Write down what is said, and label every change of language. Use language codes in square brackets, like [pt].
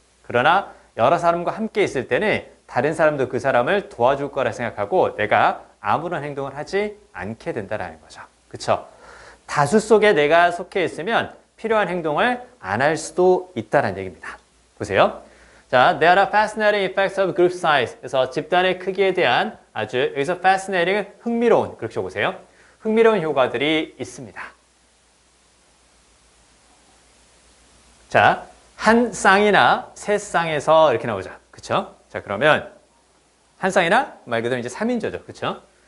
[ko] 그러나 여러 사람과 함께 있을 때는 다른 사람도 그 사람을 도와줄 거라 생각하고 내가 아무런 행동을 하지 않게 된다는 거죠. 그렇죠? 다수 속에 내가 속해 있으면 필요한 행동을 안 할 수도 있다는 얘기입니다. 보세요. 자, [en] there are fascinating effects of group size. [ko] 그래서 집단의 크기에 대한 아주 여기서 fascinating, 흥미로운, 그렇게 적으세요. 흥미로운 효과들이 있습니다. 자, 한 쌍이나 세 쌍에서 이렇게 나오죠. 그쵸? 자, 그러면 한 쌍이나 말 그대로 이제 3인조죠. 그쵸?